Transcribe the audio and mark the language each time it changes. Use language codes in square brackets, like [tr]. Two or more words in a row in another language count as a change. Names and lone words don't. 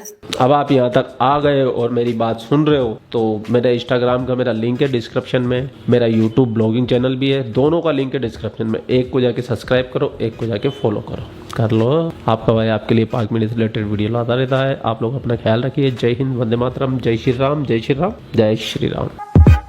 [hi] अब आप यहाँ तक आ गए और मेरी बात सुन रहे हो तो मेरा इंस्टाग्राम का मेरा लिंक है डिस्क्रिप्शन में, मेरा यूट्यूब [en] vlogging channel [hi] भी है, दोनों का लिंक है डिस्क्रिप्शन में. एक को जा के सब्सक्राइब करो, एक को जा के फ़ॉलो कर लो. आप का भाई आप के लिए पाक मीडिया से [en] related video [hi] लाता रहता है. आप लोग अपना ख़याल रखिए. जय हिंद, वंदे मातरम, जय श्री राम, जय श्री राम, जय श्री राम.